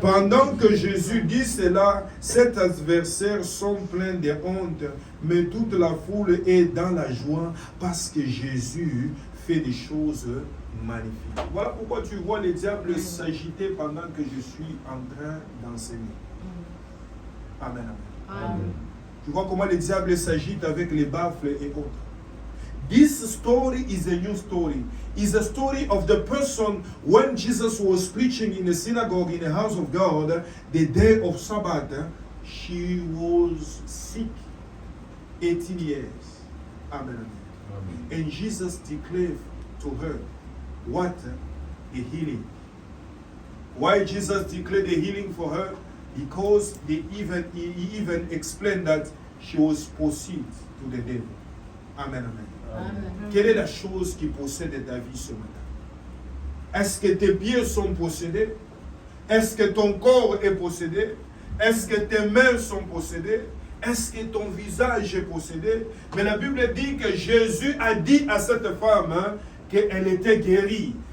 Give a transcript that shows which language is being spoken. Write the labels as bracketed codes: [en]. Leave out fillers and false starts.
[fr] Pendant que Jésus dit cela, ses adversaires sont pleins de honte, mais toute la foule est dans la joie parce que Jésus fait des choses magnifiques. Voilà pourquoi tu vois le diable s'agiter pendant que je suis en train d'enseigner. Amen, amen. Amen. Tu vois comment le diable s'agite avec les baffles et autres. [en] This story is a new story. It's a story of the person when Jesus was preaching in a synagogue in the house of God, the day of Sabbath, she was sick 18 years. Amen. And Jesus declared to her what? The healing. Why Jesus declared the healing for her? Because he even explained that she was possessed to the devil. Amen, amen. Amen. [fr] Quelle est la chose qui possède ta vie ce matin? Est-ce que tes pieds sont possédés? Est-ce que ton corps est possédé? Est-ce que tes mains sont possédées? Est-ce que ton visage est possédé? Mais la Bible dit que Jésus a dit à cette femme qu'elle était guérie.